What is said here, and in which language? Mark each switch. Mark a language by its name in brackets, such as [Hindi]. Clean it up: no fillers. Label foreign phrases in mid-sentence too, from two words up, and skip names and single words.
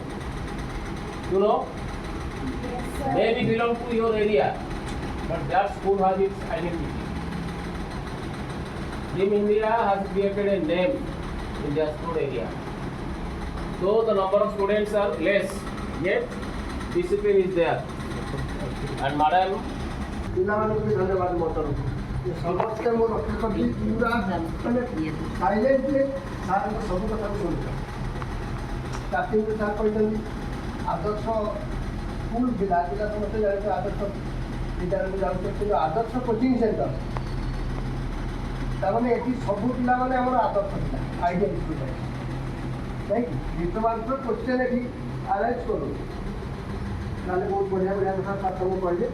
[English] You know, maybe belong to your area, but that school has its identity. Team India has created a name in Jajpur area. Though the number of students are less, yet discipline is there. And madam, [Odia] ପିଲାମାନଙ୍କୁ ବି ଧନ୍ୟବାଦ ମୋ ତରଫରୁ ସମସ୍ତେ ମୋ ରଖିଛନ୍ତି ପୁରା ମାନେ ସାଇଲେଣ୍ଟଲି ସାର୍ଙ୍କ ସବୁ କଥାକୁ ଶୁଣୁଛନ୍ତି। ଷ୍ଟାର୍ଟିଂରୁ ସାର୍ କହିଛନ୍ତି ଆଦର୍ଶ ସ୍କୁଲ ପିଲା ସମସ୍ତେ ଜାଣିଛନ୍ତି ଆଦର୍ଶ ବିଦ୍ୟାଳୟକୁ ଯାଉଛନ୍ତି, କିନ୍ତୁ ଆଦର୍ଶ କୋଚିଂ ସେଣ୍ଟର ତାମାନେ ଏଠି ସବୁ ପିଲାମାନେ ଆମର ଆଦର୍ଶ ପିଲା [English] ideal student [Odia] ନାଇଁ ବିଶ୍ୱମାତ୍ର କୋଶ୍ଚେନ୍ ଏଠି ଆରେଞ୍ଜ କରୁ ତାହେଲେ ବହୁତ ବଢ଼ିଆ ବଢ଼ିଆ କଥା ସାର୍ ସବୁ କହିଲେ।